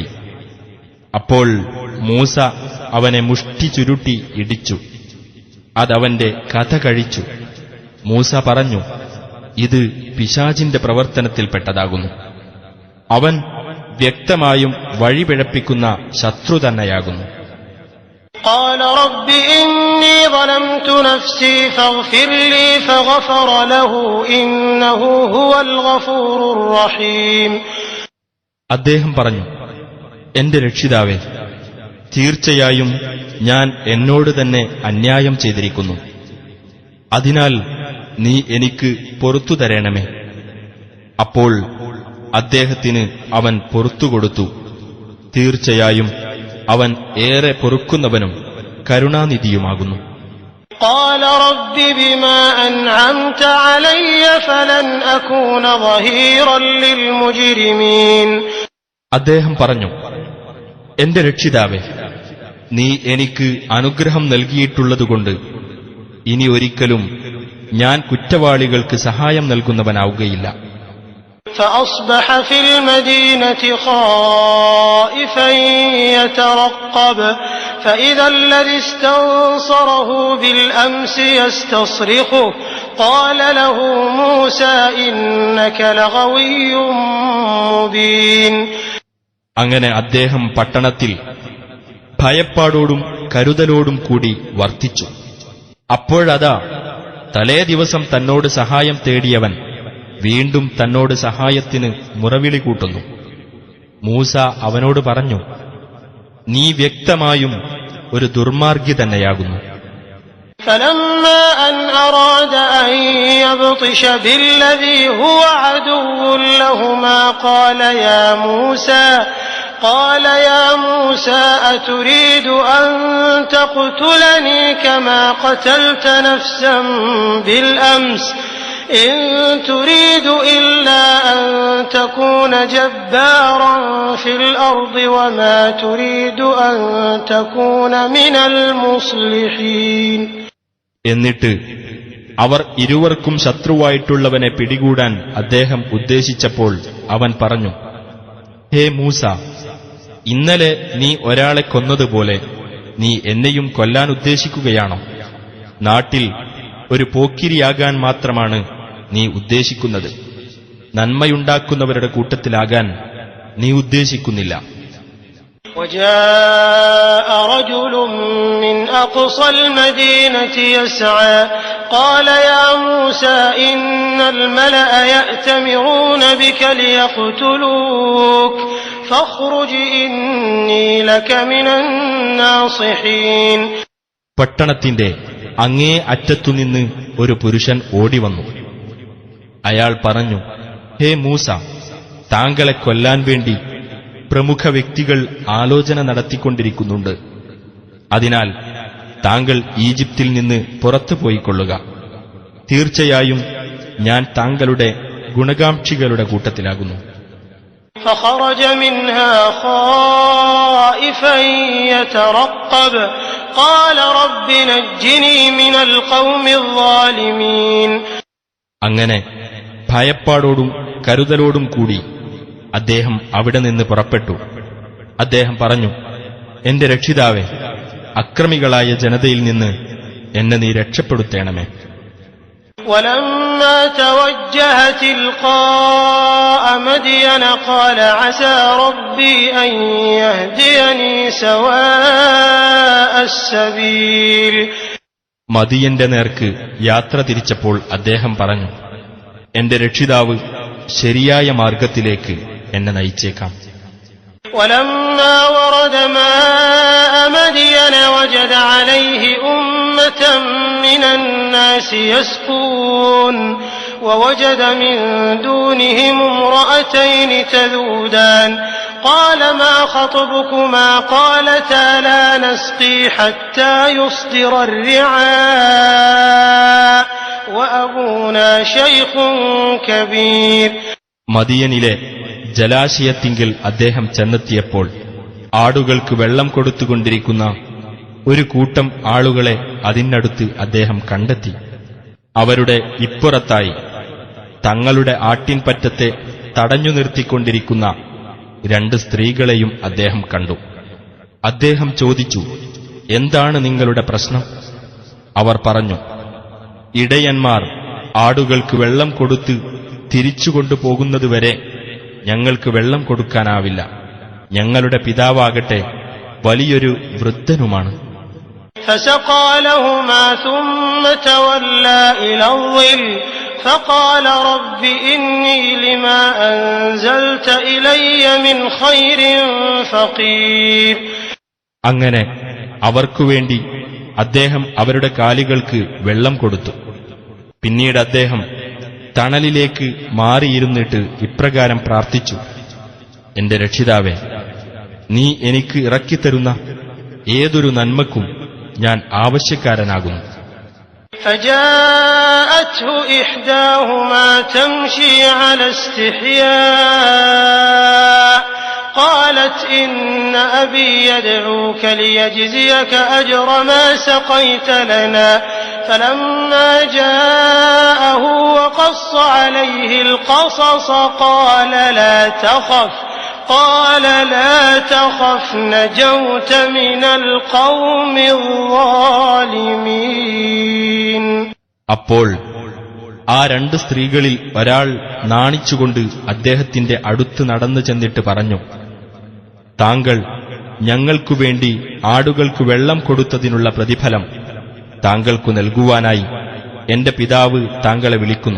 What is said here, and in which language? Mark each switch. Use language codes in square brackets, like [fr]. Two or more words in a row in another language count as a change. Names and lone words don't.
[ml] അപ്പോൾ മൂസ അവനെ മുഷ്ടി ചുരുട്ടി ഇടിച്ചു. അതവന്റെ കഥ കഴിച്ചു. മൂസ പറഞ്ഞു, ഇത് പിശാചിന്റെ പ്രവർത്തനത്തിൽപ്പെട്ടതാകുന്നു. അവൻ വ്യക്തമായും വഴിപിഴപ്പിക്കുന്ന ശത്രു തന്നെയാകുന്നു. [ar] قال رب إني ظلمت نفسي فاغفر لي فغفر له إنه هو الغفور الرحيم. [ml] അദ്ദേഹം പറഞ്ഞു, എന്റെ രക്ഷിതാവേ, തീർച്ചയായും ഞാൻ എന്നോട് തന്നെ അന്യായം ചെയ്തിരിക്കുന്നു. അതിനാൽ നീ എനിക്ക് പൊറുത്തു തരണമേ. അപ്പോൾ അദ്ദേഹത്തിന് അവൻ പൊറുത്തുകൊടുത്തു. തീർച്ചയായും അവൻ ഏറെ പൊറുക്കുന്നവനും കരുണാനിധിയുമാകുന്നു. [ar] قال رب بما أنعمت علي فلن أكون ظهيرا للمجرمين. [ml] അദ്ദേഹം പറഞ്ഞു, എന്റെ രക്ഷിതാവേ, നീ എനിക്ക് അനുഗ്രഹം നൽകിയിട്ടുള്ളതുകൊണ്ട് ഇനി ഒരിക്കലും ഞാൻ കുറ്റവാളികൾക്ക് സഹായം നൽകുന്നവനാവുകയില്ല. [ar] فأصبح في المدينة خائفا يترقب فإذا الذي استنصره بالأمس يستصرخه قال له موسى إنك لغوي مبين. [ml] അങ്ങനെ അദ്ദേഹം പട്ടണത്തിൽ ഭയപ്പാടോടും കരുതലോടും കൂടി വർത്തിച്ചു. അപ്പോഴതാ തലേ ദിവസം തന്നോട് സഹായം തേടിയവൻ വീണ്ടും തന്നോട് സഹായത്തിന് മുറവിളി കൂട്ടുന്നു. മൂസ അവനോട് പറഞ്ഞു, നീ വ്യക്തമായും ഒരു ദുർമാർഗി തന്നെയാകുന്നു. [ar] فلما أن أراد أن يبطش بالذي هو عدو لهما قال يا موسى أتريد أن تقتلني كما قتلت نفسا بالأمس إن تريد إلا أن تكون جبارا في الأرض وما تريد أن تكون من المصلحين. [ml] എന്നിട്ട് അവർ ഇരുവർക്കും ശത്രുവായിട്ടുള്ളവനെ പിടികൂടാൻ അദ്ദേഹം ഉദ്ദേശിച്ചപ്പോൾ അവൻ പറഞ്ഞു, ഹേ മൂസ, ഇന്നലെ നീ ഒരാളെ കൊന്നതുപോലെ നീ എന്നെയും കൊല്ലാൻ ഉദ്ദേശിക്കുകയാണോ? നാട്ടിൽ ഒരു പോക്കിരിയാകാൻ മാത്രമാണ് നീ ഉദ്ദേശിക്കുന്നത്, നന്മയുണ്ടാക്കുന്നവരുടെ കൂട്ടത്തിലാകാൻ നീ ഉദ്ദേശിക്കുന്നില്ല. [ar] وجاء رجل من أقصى المدينة يسعى قال يا موسى إن الملأ يأتمرون بك ليقتلوك فاخرج إني لك من الناصحين. [ml] പട്ടണത്തിന്റെ അങ്ങേ അറ്റത്തുനിന്ന് ഒരു പുരുഷൻ ഓടിവന്നു. അയാൾ പറഞ്ഞു, ഹേ മൂസ, താങ്കളെ കൊല്ലാൻ വേണ്ടി പ്രമുഖ വ്യക്തികൾ ആലോചന നടത്തിക്കൊണ്ടിരിക്കുന്നുണ്ട്. അതിനാൽ താങ്കൾ ഈജിപ്തിൽ നിന്ന് പുറത്തു പോയിക്കൊള്ളുക. തീർച്ചയായും ഞാൻ താങ്കളുടെ ഗുണകാംക്ഷികളുടെ കൂട്ടത്തിലാകുന്നു. [ar] فخرج منها خائفا يترقب قال رب نجني من القوم الظالمين. [ml] അങ്ങനെ ഭയപ്പാടോടും കരുതലോടും കൂടി അദ്ദേഹം അവിടെ നിന്ന് പുറപ്പെട്ടു. അദ്ദേഹം പറഞ്ഞു, എന്റെ രക്ഷിതാവേ, അക്രമികളായ ജനതയിൽ നിന്ന് എന്നെ നീ രക്ഷപ്പെടുത്തേണമേ. [ar] ولما توجه تلقاء مدين قال عسى ربي أن يهديني سواء السبيل. [ml] മദിയന്റെ നേർക്ക് യാത്ര തിരിച്ചപ്പോൾ അദ്ദേഹം പറഞ്ഞു, എന്റെ രക്ഷിതാവ് ശരിയായ മാർഗത്തിലേക്ക് എന്നെ നയിച്ചേക്കാം. [ar] ولما ورد ماء مدين وجد عليه أمة من الناس يسقون ووجد من دونهم امرأتين تذودان قال ما خطبكما قالتا لا نسقي حتى يصدر الرعاء وأبونا شيخ كبير. [ml] മദിയനിലെ ജലാശയത്തിങ്കിൽ അദ്ദേഹം ചെന്നെത്തിയപ്പോൾ ആടുകൾക്ക് വെള്ളം കൊടുത്തുകൊണ്ടിരിക്കുന്ന ഒരു കൂട്ടം ആളുകളെ അതിനടുത്ത് അദ്ദേഹം കണ്ടെത്തി. അവരുടെ ഇപ്പുറത്തായി തങ്ങളുടെ ആട്ടിൻപറ്റത്തെ തടഞ്ഞു നിർത്തിക്കൊണ്ടിരിക്കുന്ന 2 സ്ത്രീകളെയും അദ്ദേഹം കണ്ടു. അദ്ദേഹം ചോദിച്ചു, എന്താണ് നിങ്ങളുടെ പ്രശ്നം? അവർ പറഞ്ഞു, ഇടയന്മാർ ആടുകൾക്ക് വെള്ളം കൊടുത്ത് തിരിച്ചുകൊണ്ടുപോകുന്നതുവരെ ഞങ്ങൾക്ക് വെള്ളം കൊടുക്കാനാവില്ല. ഞങ്ങളുടെ പിതാവാകട്ടെ വലിയൊരു വൃദ്ധനുമാണ്. [ar] فسقى لهما ثم تولى إلى الظل فقال رب إني لما أنزلت إلي من خير فقير. [ml] അങ്ങനെ അവർക്കുവേണ്ടി അദ്ദേഹം അവരുടെ കാലുകൾക്ക് വെള്ളം കൊടുത്തു. പിന്നീട് അദ്ദേഹം തണലിലേക്ക് മാറിയിരുന്നിട്ട് ഇപ്രകാരം പ്രാർത്ഥിച്ചു, എന്റെ രക്ഷിതാവേ, നീ എനിക്ക് ഇറക്കിത്തരുന്ന ഏതൊരു നന്മക്കും ഞാൻ ആവശ്യക്കാരനാകുന്നു. [ar] فجاءته إحداهما تمشي على استحياء قالت إن أبي يدعوك ليجزيك أجر ما سقيت لنا فلما جاءه وقص عليه القصص قال لا تخف نجوت من القوم الظالمين. [ml] അപ്പോൾ ആ 2 സ്ത്രീകളിൽ ഒരാൾ നാണിച്ചുകൊണ്ട് അദ്ദേഹത്തിന്റെ അടുത്ത് നടന്നു ചെന്നിട്ട് പറഞ്ഞു, താങ്കൾ ഞങ്ങൾക്കുവേണ്ടി ആടുകൾക്ക് വെള്ളം കൊടുത്തതിനുള്ള പ്രതിഫലം താങ്കൾക്കു നൽകുവാനായി എന്റെ പിതാവ് താങ്കളെ വിളിക്കുന്നു.